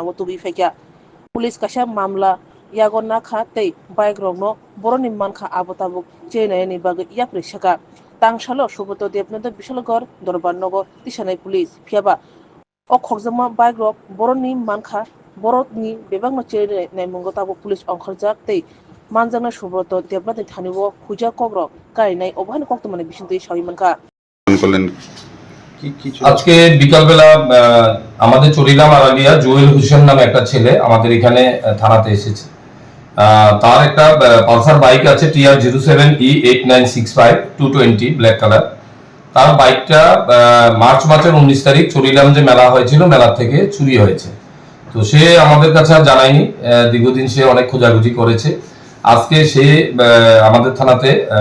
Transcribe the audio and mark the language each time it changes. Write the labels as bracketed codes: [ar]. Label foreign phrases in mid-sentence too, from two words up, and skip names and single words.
[trp] Tubi Fekya Police Kasha Mamla Yago Nakha Tei Bike Rokno Boroni Manka Abotabuk Chenayani Bagai Yapre Shaka Tangshalo Shuboto Devnath Bishalgor Dorbar Nogo Tishanai Police Phiaba o Khokjama Bike Rok Boroni Manka Boroni Bebangno Chenay Mungotabu Police Onkharjak Tei Manjana Shuboto Devnath Thaniwo Huja Kogro Kainai Obhan Koktomane Bishintei Shawimanka [bn] আজকে বিকালবেলা আমাদের চরিলাম আরালিয়া জুয়েল হোসেন নামে একটা ছেলে আমাদের এখানে থানাতে এসেছে তার একটা পালসার বাইক আছে TR07E8965 220 ব্ল্যাক কালার তার বাইকটা মার্চ মাসের 19 তারিখ চরিলাম যে মেলা হয়েছিল মেলা থেকে চুরি হয়েছে তো সে আমাদের কাছে আর জানায়নি দীর্ঘদিন সে অনেক খোঁজাখুঁজি করেছে আজকে সে আমাদের থানাতে